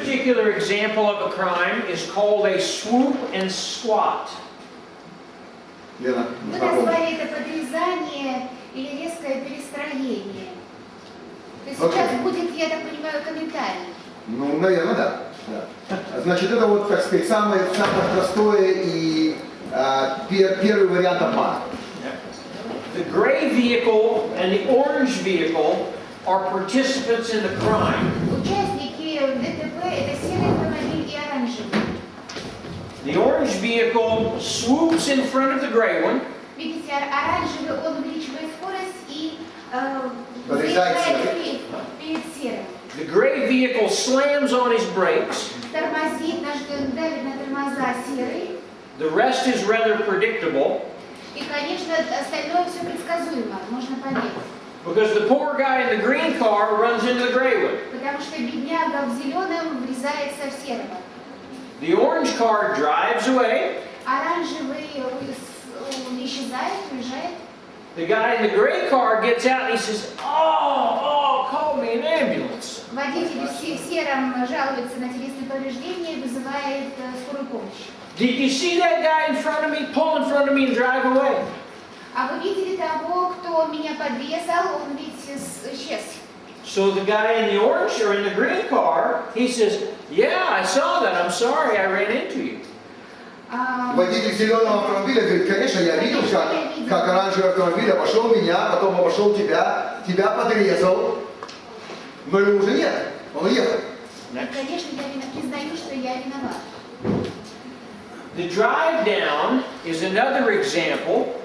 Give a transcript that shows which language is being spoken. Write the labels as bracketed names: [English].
[English] particular example of a crime is called a swoop and squat. [Russian] Лена, Мы назвали это подрезание или резкое перестроение. То есть сейчас будет, я так понимаю, комментарий. ну, наверное, да. Значит, это вот, так сказать, самое простое и первый вариант обмана. [English] The gray vehicle and the orange vehicle are participants in the crime. [Russian] Участники ДТП это серый автомобиль и оранжевый. [English] The orange vehicle swoops in front of the gray one. [Russian] Видите, оранжевый он увеличивает скорость и Подрезает заезжает перед серым. [English] The gray vehicle slams on his brakes. [Russian] Тормозит, давит на тормоза серый. [English] The rest is rather predictable. [Russian] И, конечно, остальное все предсказуемо, можно понять. [English] Because the poor guy in the green car runs into the gray one. [Russian] Потому что бедняга в зеленом врезается в серого. [English] The orange car drives away. [Russian] Оранжевый исчезает, уезжает. [English] The guy in the gray car gets out and he says, "Oh, call me an ambulance." [Russian] Водитель в сером жалуется на телесные повреждения и вызывает скорую помощь. [English] Did you see that guy in front of me pull in front of me and drive away? [Russian] А вы видели того, кто меня подрезал, он ведь исчез. [English] So the guy in the orange or in the green car, he says, "Yeah, I saw that. I'm sorry, I ran into you." [Russian] Водитель зеленого автомобиля говорит, конечно, я видел, как оранжевый автомобиль обошел меня, потом обошел тебя подрезал, но его уже нет, он уехал. Конечно, я признаю, что я виноват. [English] The drive down is another example.